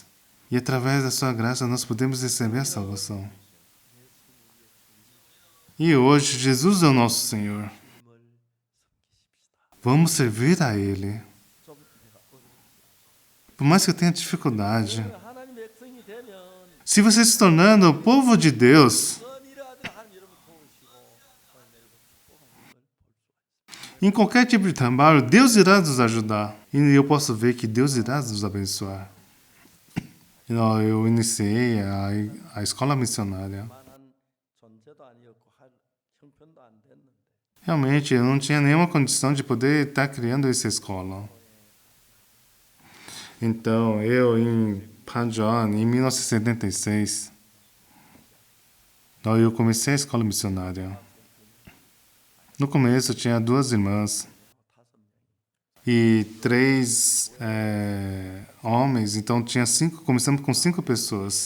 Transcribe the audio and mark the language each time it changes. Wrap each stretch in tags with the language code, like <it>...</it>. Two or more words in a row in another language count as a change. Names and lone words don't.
<pt>E através da sua graça nós podemos receber a salvação. E hoje Jesus é o nosso Senhor. Vamos servir a Ele. Por mais que eu tenha dificuldade.</pt> <ko>하나님 백성이 되면</ko> <pt>Se você se tornando o povo de Deus,</pt> <ko>선이라도 하나님 여러분 도우시고 하나님 여러분 축복하는 걸</ko> <pt>em qualquer tipo de trabalho, Deus irá nos ajudar. E eu posso ver que Deus irá nos abençoar. Eu iniciei a escola missionária.</pt> <ko>만한 존재도 아니었고 할 형편도 안 됐는데</ko> <pt>Realmente, eu não tinha nenhuma condição de poder estar criando essa escola. Então, em Panjón, em 1976, eu comecei a escola missionária. No começo, eu tinha 2 irmãs e 3 homens, então começamos com 5 pessoas.</pt>